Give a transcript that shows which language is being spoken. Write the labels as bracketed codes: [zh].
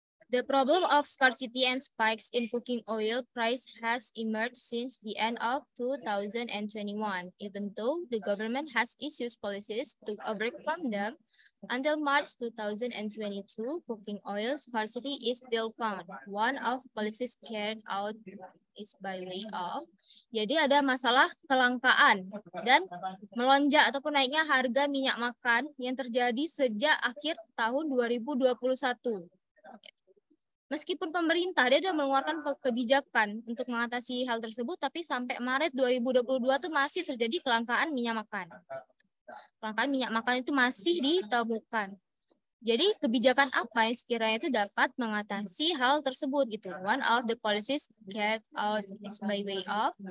[en] The problem of scarcity and spikes in cooking oil price has emerged since the end of 2021, even though the government has issued policies to overcome them. Until March 2022, cooking oil scarcity is still found. One of policies carried out is by way of. [id] Jadi ada masalah kelangkaan dan melonjak ataupun naiknya harga minyak makan yang terjadi sejak akhir tahun 2021. Meskipun pemerintah dia sudah mengeluarkan kebijakan untuk mengatasi hal tersebut, tapi sampai Maret 2022 tuh masih terjadi kelangkaan minyak makan. Kelangkaan minyak makan itu masih ditemukan. Jadi kebijakan apa yang sekiranya itu dapat mengatasi hal tersebut gitu. [en] One of the policies carried out is by way of.